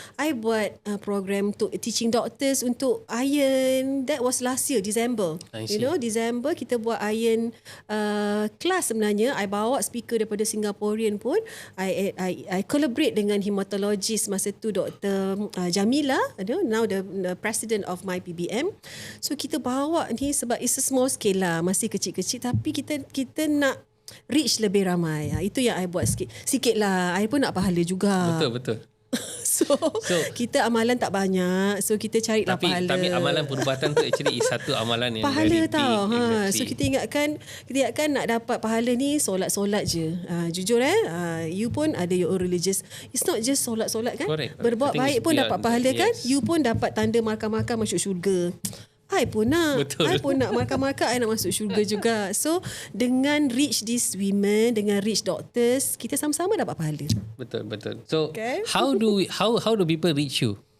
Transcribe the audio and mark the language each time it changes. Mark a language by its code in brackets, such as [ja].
[ms] I buat program untuk [en] teaching doctors [ms] untuk iron. [en] That was last year December. [ms] December kita buat iron class sebenarnya. I bawa speaker daripada Singaporean pun. [en] I collaborate [ms] dengan hematologist masa tu Dr. [en] Jamila, now the president of my PBM. [ms] So kita bawa ni sebab [en] it's a small scale [ms] lah, masih kecil-kecil tapi kita nak reach lebih ramai. Itu yang I buat sikit lah. I pun nak pahala juga. Betul. So kita amalan tak banyak. So kita carilah pahala. Tapi amalan perubatan tu [en] actually is [ms] satu amalan yang pahala [en] very [ms] tau. [en] big. Exactly. [ms] So kita ingatkan nak dapat pahala ni solat-solat je. [en] Jujur you pun ada your own religious. It's not just solat-solat kan. Correct. [ms] Berbuat baik pun dapat pahala kan. [en] Yes. [ms] You pun dapat tanda makan-makan masuk syurga. I pun nak. Betul. I pun nak markah-markah, I nak masuk syurga juga. So dengan [en] reach these women, [ms] dengan [en] reach doctors, [ms] kita sama-sama dapat pahala. Betul. So [en] Okay. how do people reach you?